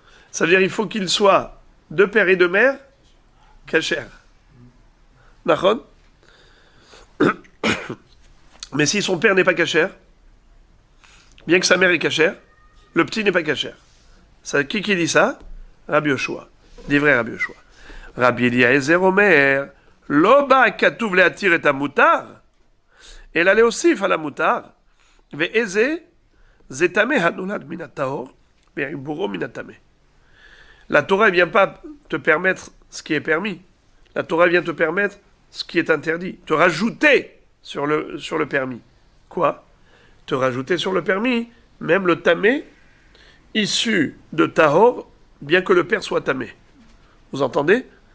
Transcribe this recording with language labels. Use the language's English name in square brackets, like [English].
[French] Ça veut dire qu'il faut qu'il soit de père et de mère, kasher. Nachon? Mais si son père n'est pas kasher, bien que sa mère est kasher, le petit n'est pas kasher. Qui dit ça? Rabbi Yoshua. Divrei Rabbi Yoshua. [Hebrew] Rabbi Eliezer Omer, lo ba katuv leatir et hamutar, אלא להוסיף על המותר, ואיזה זה טמא הנולד מן הטהור, ועיבורו מן הטמא. [French] La Torah ne vient pas te permettre ce qui est permis. La Torah vient te permettre ce qui est interdit. Te rajouter sur le permis. Quoi? Te rajouter sur le permis, même le tamé, issu de tahor, bien que le père soit tamé. Vous entendez?